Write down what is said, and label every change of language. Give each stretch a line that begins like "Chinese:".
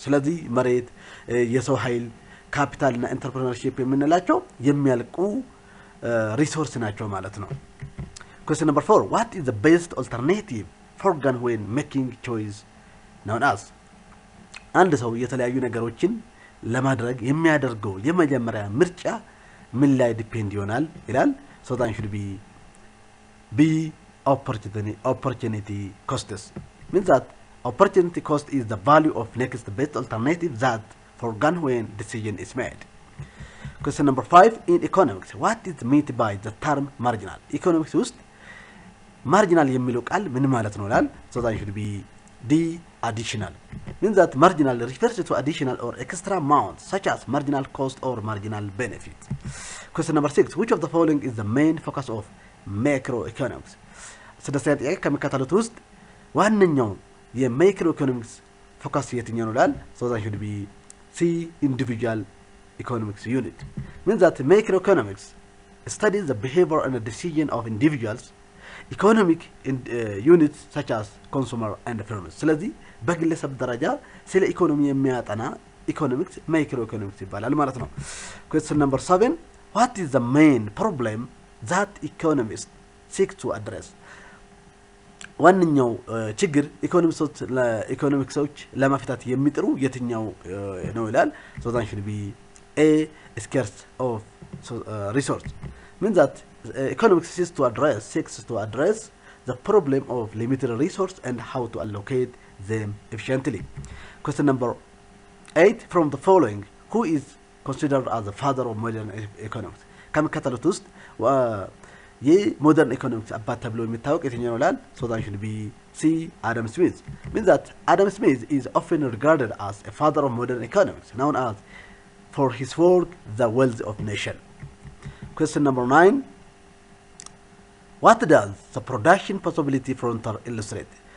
Amharic: ስለዚህ መሬት፣ የሰው ኃይል፣ ካፒታል እና entrepreneurship የምንላቸው የሚያልቁ ሪሶርስ ናቸው ማለት ነው።
English: Question number 4, what is the best alternative for gun when making choice known as?
Amharic: አንድ ሰው የተለያዩ ነገሮችን ለማድረግ የሚያደርገው የመጀመሪያ ምርጫ ምን ላይ ዲፔንድ ይሆናል ይላል።
English: So that should be B, opportunity costs. Means that opportunity cost is the value of next best alternative that forgone when decision is made. Question number 5, in economics, what is meant by the term marginal?
Amharic: Economics ውስጥ marginal የሚለው ቃል ምን ማለት ነው ይላል።
English: So that should be D, additional. Means that marginal refers to additional or extra amount such as marginal cost or marginal benefit. Question number 6, which of the following is the main focus of macroeconomics?
Amharic: ስድስተኛ ጥያቄ ከመከተሉት ውስጥ ዋነኛው የማይክሮ ኢኮኖሚክስ ፎከስ የትኛው ነው ይላል።
English: So that should be C, individual economics unit. Means that macroeconomics studies the behavior and the decision of individuals economic units such as consumer and firms.
Amharic: ስለዚህ በግለሰብ ደረጃ ስለ ኢኮኖሚ የሚያጠና ኢኮኖሚክስ ማይክሮ ኢኮኖሚክስ ይባላል ማለት ነው።
English: Question number 7, what is the main problem that economists seek to address?
Amharic: ዋነኛው ችግር ኢኮኖሚክሶች ለመፍታት የሚጥሩ የትኛው ነው ይላል።
English: So that should be A, scarce of resource. Means that economics seeks to address the problem of limited resource and how to allocate them efficiently. Question number 8, from the following, who is considered as the father of modern economics?
Amharic: ከመከተሉት ውስጥ የሞደርን ኢኮኖሚክስ አባት ተብሎ የሚታወቅ የትኛው ነው ይላል።
English: So that should be C, Adam Smith. Means that Adam Smith is often regarded as a father of modern economics, known as for his work The Wealth of Nation. Question number 9, what does the production possibility frontier illustrate?